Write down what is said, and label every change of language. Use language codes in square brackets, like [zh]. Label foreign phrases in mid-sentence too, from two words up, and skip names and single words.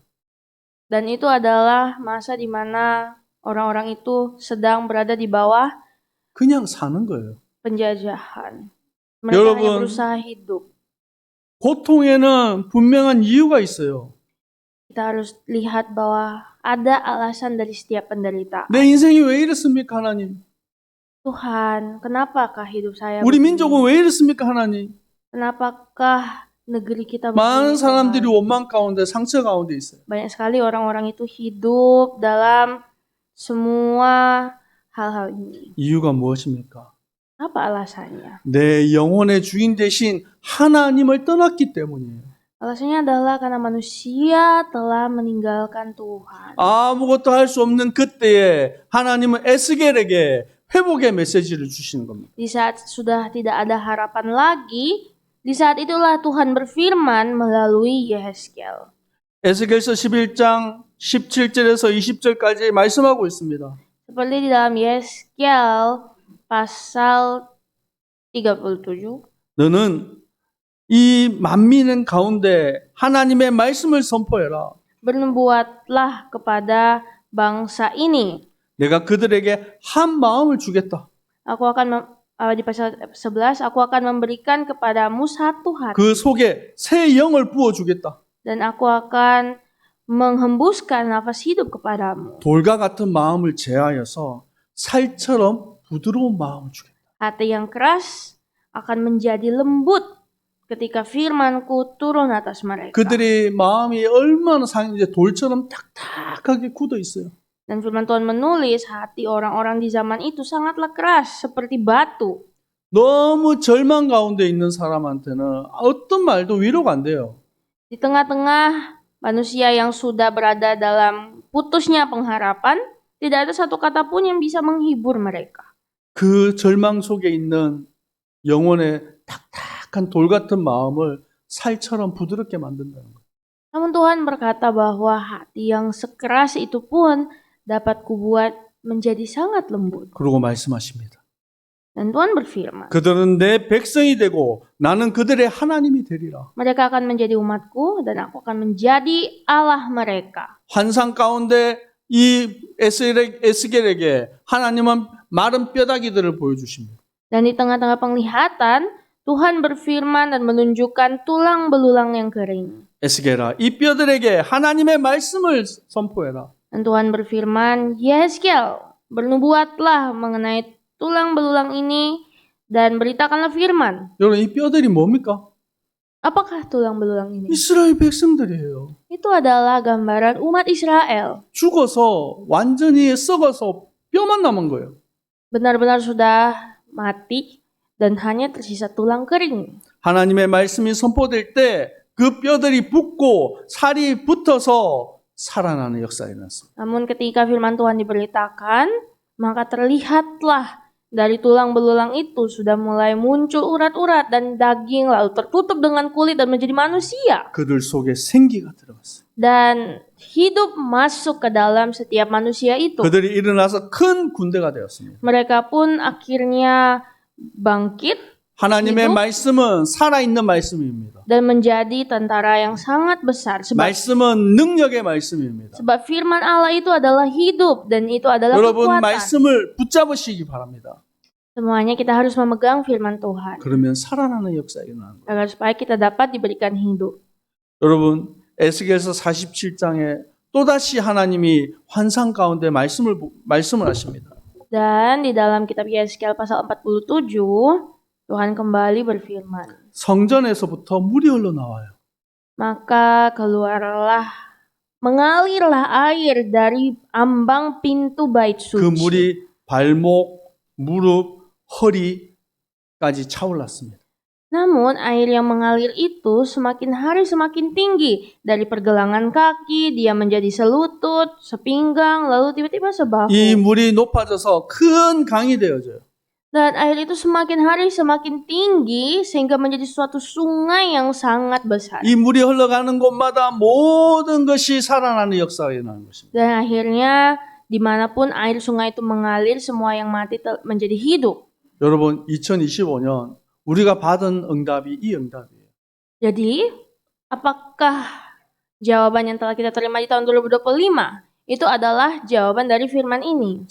[id] Dan itu adalah masa di mana orang-orang itu sedang berada di bawah [ko] 그냥 사는 거예요. [id] penjajahan. Mereka [ko] 여러분, [id] hanya berusaha hidup. [ko] 고통에는 분명한 이유가 있어요. [id] Kita harus lihat bahwa ada alasan dari setiap penderitaan. [ko] 내 인생이 왜 이렇습니까, 하나님? [id] Tuhan, kenapakah hidup saya [ko] 우리 [id] begini? [ko] 민족은 왜 이렇습니까, 하나님? [id] Kenapakah negeri kita [ko] 많은 [id] begini, [ko] 사람들이 [id] Tuhan? [ko] 원망 가운데 상처 가운데 있어요. [id] Banyak sekali orang-orang itu hidup dalam semua hal-hal ini. [ko] 이유가 무엇입니까? [id] Apa alasannya? [ko] 내 영혼의 주인 대신 하나님을 떠났기 때문이에요. [id] Alasannya adalah karena manusia telah meninggalkan Tuhan. [ko] 아무것도 할 수 없는 그때에 하나님은 에스겔에게 회복의 메시지를 주시는 겁니다. [id] Di saat sudah tidak ada harapan lagi, di saat itulah Tuhan berfirman melalui Yehezkiel. [ko] 에스겔서 11장 17절에서 20절까지 말씀하고 있습니다. [id] Seperti di dalam Yehezkiel pasal 37. [ko] 너는 이 만민은 가운데 하나님의 말씀을 선포해라. [id] Bernubuatlah kepada bangsa ini. [ko] 내가 그들에게 한 마음을 주겠다. [id] Di pasal 11, aku akan memberikan kepadamu satu hati. [ko] 그 속에 새 영을 부어주겠다. [id] Dan aku akan menghembuskan nafas hidup kepadamu. [ko] 돌과 같은 마음을 제하여서 살처럼 부드러운 마음을 주겠다. [id] Hati yang keras akan menjadi lembut ketika firmanku turun atas mereka. [ko] 그들의 마음이 얼마나 상했는지 돌처럼 딱딱하게 굳어 있어요. [id] Dan firman Tuhan menulis hati orang-orang di zaman itu sangatlah keras seperti batu. [ko] 너무 절망 가운데 있는 사람한테는 어떤 말도 위로가 안 돼요. [id] Di tengah-tengah manusia yang sudah berada dalam putusnya pengharapan, tidak ada satu kata pun yang bisa menghibur mereka. [ko] 그 절망 속에 있는 영혼의 딱딱한 돌 같은 마음을 살처럼 부드럽게 만든다는 거예요. [id] Namun Tuhan berkata bahwa hati yang sekeras itu pun dapat kubuat menjadi sangat lembut. [ko] 그러고 말씀하십니다. [id] Dan Tuhan berfirman, [ko] 그들은 내 백성이 되고 나는 그들의 하나님이 되리라. [id] mereka akan menjadi umatku dan aku akan menjadi Allah mereka. [ko] 환상 가운데 이 에스겔에게 하나님은 마른 뼈다귀들을 보여주십니다. [id] Dan di tengah-tengah penglihatan, Tuhan berfirman dan menunjukkan tulang belulang yang kering. [ko] 에스겔아, 이 뼈들에게 하나님의 말씀을 선포해라. [id] Dan Tuhan berfirman, Yehezkiel, bernubuatlah mengenai tulang belulang ini dan beritakanlah firman. [ko] 여러분, 이 뼈들이 뭡니까? [id] Apakah tulang belulang ini? [ko] 이스라엘 백성들이에요. [id] Itu adalah gambaran umat Israel. [ko] 죽어서 완전히 썩어서 뼈만 남은 거예요. [id] Benar-benar sudah mati dan hanya tersisa tulang kering. [ko] 하나님의 말씀이 선포될 때 그 뼈들이 붙고 살이 붙어서 살아나는 역사가 일어났습니다. [id] Namun ketika firman Tuhan diberitakan, maka terlihatlah dari tulang belulang itu sudah mulai muncul urat-urat dan daging lalu tertutup dengan kulit dan menjadi manusia. [ko] 그들 속에 생기가 들어갔어요. [id] Dan hidup masuk ke dalam setiap manusia itu. [ko] 그들이 일어나서 큰 군대가 되었습니다. [id] Mereka pun akhirnya bangkit [ko] 하나님의 [id] hidup [ko] 말씀은 살아있는 말씀입니다. [id] dan menjadi tentara yang sangat besar. [ko] 말씀은 능력의 말씀입니다. [id] Sebab firman Allah itu adalah hidup dan itu adalah [ko] 여러분 [id] kekuatan. [ko] 말씀을 붙잡으시기 바랍니다. [id] Semuanya kita harus memegang firman Tuhan [ko] 그러면 살아나는 역사가 일어나는 거예요. [id] agar supaya kita dapat diberikan hidup. [ko] 여러분 에스겔서 47장에 또다시 하나님이 환상 가운데 말씀을 하십니다. [id] Dan di dalam kitab Yehezkiel pasal 47, Tuhan kembali berfirman, [ko] 성전에서부터 물이 흘러나와요. [id] maka mengalirlah air dari ambang pintu bait [ko] 그 [id] suci. [ko] 물이 발목, 무릎, 허리까지 차올랐습니다. [id] Namun air yang mengalir itu semakin hari semakin tinggi. Dari pergelangan kaki, dia menjadi selutut, sepinggang, lalu tiba-tiba sebahu. [ko] 이 물이 높아져서 큰 강이 되어져요. [id] Dan air itu semakin hari semakin tinggi sehingga menjadi suatu sungai yang sangat besar. [ko] 이 물이 흘러가는 곳마다 모든 것이 살아나는 역사가 일어나는 것입니다. [id] Dan akhirnya dimanapun air sungai itu mengalir, semua yang mati menjadi hidup. [ko] 여러분 2025년 우리가 받은 응답이 이 응답이에요. [id] Jadi, apakah jawaban yang telah kita terima di tahun 2025 itu adalah jawaban dari firman ini?